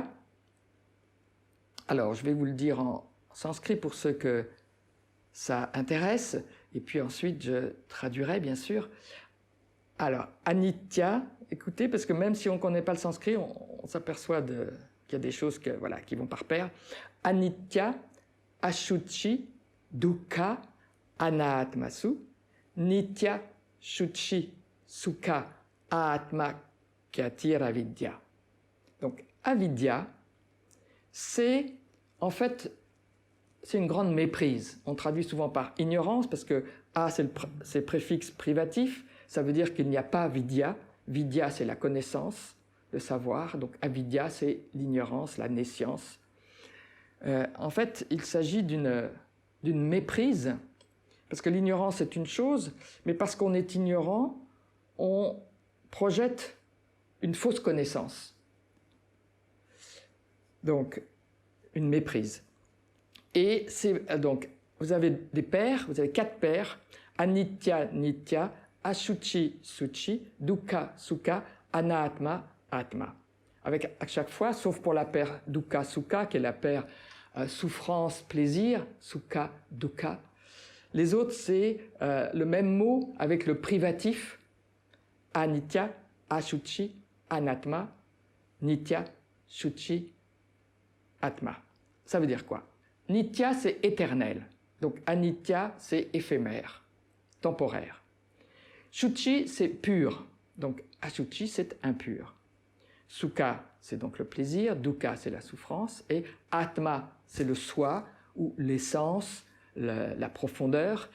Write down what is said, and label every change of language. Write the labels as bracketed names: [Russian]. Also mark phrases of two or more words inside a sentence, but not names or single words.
[French] Alors, je vais vous le dire en sanskrit pour ceux que ça intéresse, et puis ensuite je traduirai bien sûr. Alors, anitya, écoutez, parce que même si on ne connaît pas le sanskrit, on s'aperçoit qu'il y a des choses qui vont par pair. [Sanskrit] Anitya, ashuchi, dukkha, anaatmasu, nitya, shuchi, sukha, atma, kyatir avidya. [French] Donc, avidya, c'est en fait c'est une grande méprise. On traduit souvent par ignorance parce que A, c'est préfixe privatif, ça veut dire qu'il n'y a pas vidya. Vidya, c'est la connaissance, le savoir, donc avidya, c'est l'ignorance, la nescience. En fait, il s'agit d'une méprise, parce que l'ignorance est une chose, mais parce qu'on est ignorant, on projette une fausse connaissance. Donc, une méprise. Et donc, vous avez des paires, vous avez 4 paires, [Sanskrit] anitya, nitya, ashuchi, suchi, dukkha, sukha, anaatma, atma. [French] Avec à chaque fois, sauf pour la paire [Sanskrit] dukkha, sukha, [French] qui est la paire souffrance, plaisir, [Sanskrit] sukha, dukkha. [French] Les autres, c'est le même mot avec le privatif, [Sanskrit] anitya, ashuchi, anatma, nitya, shuchi, atma. [French] Ça veut dire quoi? Nitya, c'est éternel. Donc anitya, c'est éphémère, temporaire. Shuchi, c'est pur. Donc ashuchi, c'est impur. Sukha, c'est donc le plaisir. Dukkha, c'est la souffrance. Et atma, c'est le soi ou l'essence, la profondeur.